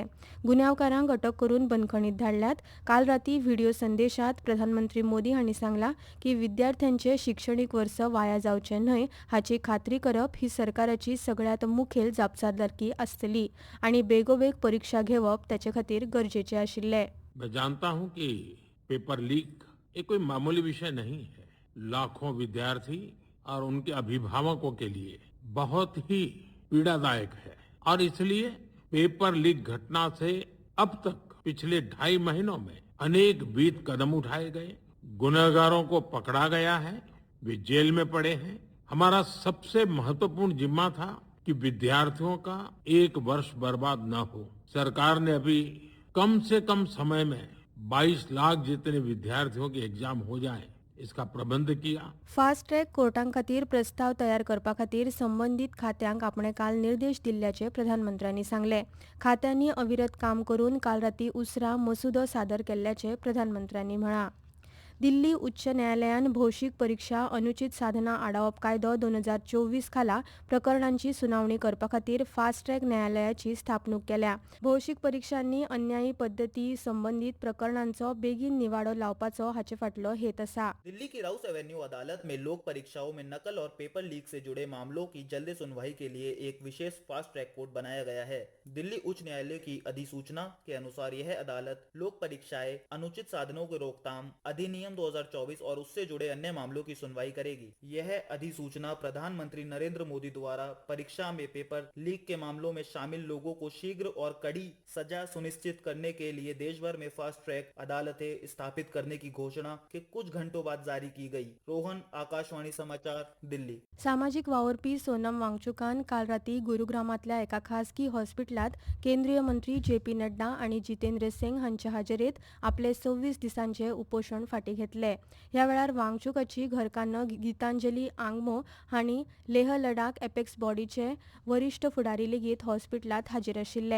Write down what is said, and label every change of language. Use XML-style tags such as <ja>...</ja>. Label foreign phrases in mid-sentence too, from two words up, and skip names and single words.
<kok>गुन्यांवकारांक अटक करून बंदखणींत धाडल्यात. काल रातीं व्हिडिओ संदेशांत प्रधानमंत्री मोदी हांणी सांगलां की विद्यार्थ्यांचें शिक्षणीक वर्स वाया जावचें न्हय हाची खात्री करप ही सरकाराची सगळ्यांत मुखेल जापसालदारकी आसतली आनी बेगोबेग परीक्षा घेवप ताचे खातीर गरजेचें आशिल्लें.</kok> <hi>मैं जानता हूं कि</hi> <en>paper leak</en> <hi>ये कोई मामूली विषय नहीं है। लाखों विद्यार्थी और उनके अभिभावकों के लिए बहुत ही पीड़ादायक है और इसलिए</hi> <en>paper leak</en> <hi>घटना से अब तक पिछले 2.5 महीनों में अनेक विध कदम उठाए गए, गुनहगारों को पकड़ा गया है, वे जेल में पड़े हैं। हमारा सबसे महत्वपूर्ण जिम्मा था कि विद्यार्थियों का 1 वर्ष बर्बाद न हो। सरकार ने अभी कम से कम समय में 22 लाख जितने विद्यार्थियों के एग्जाम हो जाए इसका प्रबंध किया।</hi> <en>fast track</en> <kok>कोर्टां खातीर प्रस्ताव तयार करपा खातीर संबंदीत खात्यांक आपणे काल निर्देश दिल्ल्याचे प्रधानमंत्र्यांनी सांगले. खात्यांनी अविरत काम करून काल रातीं उसरां मसुदो सादर केल्ल्याचे प्रधानमंत्र्यांनी म्हळां. दिल्ली उच्च न्यायालयान भौशीक परीक्षा अनुचित साधना आडावप कायदो 2024 खाला प्रकरणांची सुनावणी करपा खातीर</kok> <en>fast track</en> <kok>न्यायालयाची स्थापणूक केल्या. भौशीक परीक्षांनी अन्यायी पद्दती संबंधीत प्रकरणांचो बेगीन निवाडो लावपाचो हाचे फाटलो हेत आसा.</kok> <hi>दिल्ली की राउस एवेन्यू अदालत में लोक परीक्षाओं में नकल और पेपर लीक से जुड़े मामलों की जल्दी सुनवाई के लिए एक विशेष</hi> <en>fast track court</en> <hi>बनाया गया है। दिल्ली उच्च न्यायालय की अधिसूचना के अनुसार यह अदालत लोक परीक्षाएं, अनुचित साधनों की रोकथाम अधिनियम 2024 और उससे जुड़े अन्य मामलों की सुनवाई करेगी। यह अधिसूचना प्रधानमंत्री नरेंद्र मोदी द्वारा परीक्षा में</hi> <en>paper leak</en> <hi>के मामलों में शामिल लोगों को शीघ्र और कड़ी सजा सुनिश्चित करने के लिए देश भर में</hi> <en>fast track</en> <hi>अदालतें स्थापित करने की घोषणा के कुछ घंटों बाद जारी की गई। रोहन, आकाशवाणी समाचार, दिल्ली.</hi> <kok>सामाजिक वावरपी सोनम वांगचुकान काल रातीं गुरुग्रामांतल्या एका खासगी हॉस्पिटलांत केंद्रीय मंत्री जे.पी. नड्डा आनी जितेंद्र सिंग हांच्या हाजेरेंत आपले 26 दिसांचे उपोशण फाटीं घेतले. ह्या वेळार वांगचुकाची घरकान्न गितांजली आंगमो हांणी लेह लडाख एपेक्स बॉडीचे वरिश्ठ फुडारी लेगीत हॉस्पिटलांत हाजीर आशिल्ले.</kok>